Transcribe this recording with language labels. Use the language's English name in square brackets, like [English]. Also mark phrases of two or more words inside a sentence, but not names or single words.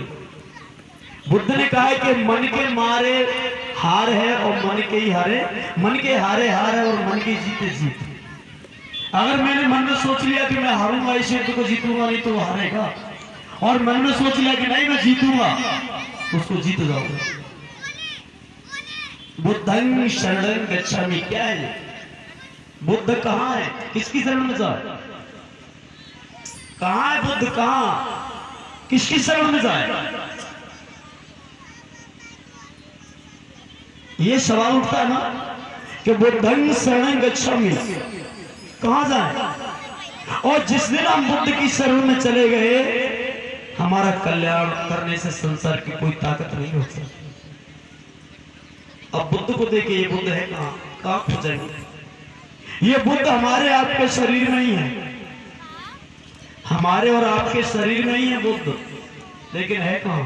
[Hindi] बुद्ध ने कहा है कि मन के मारे हार है और मन के ही हारे, मन के हारे हार है और मन के जीते जीत। अगर मैंने मन में सोच लिया कि मैं हारूंगा इस युद्ध को, जीतूंगा नहीं तो वो हारेगा, और मन में सोच लिया कि नहीं मैं जीतूंगा, उसको जीत जाओगे। [Pali] बुद्धं शरणं गच्छामि, [Hindi] क्या है बुद्ध? कहां है, किसकी शरण में जाए? कहां है बुद्ध, कहां, किसकी शरण में जाए? ये सवाल उठता है ना कि [Pali] बुद्धं शरणं गच्छामि, [Hindi] कहां जाए? और जिस दिन हम बुद्ध की शरण में चले गए, हमारा कल्याण करने से संसार की कोई ताकत नहीं हो सकती। अब बुद्ध को देखिए, ये बुद्ध है कहां, कहां खोजेंगे? ये बुद्ध हमारे आपके शरीर में ही है, हमारे और आपके शरीर में ही है बुद्ध, लेकिन है कहां?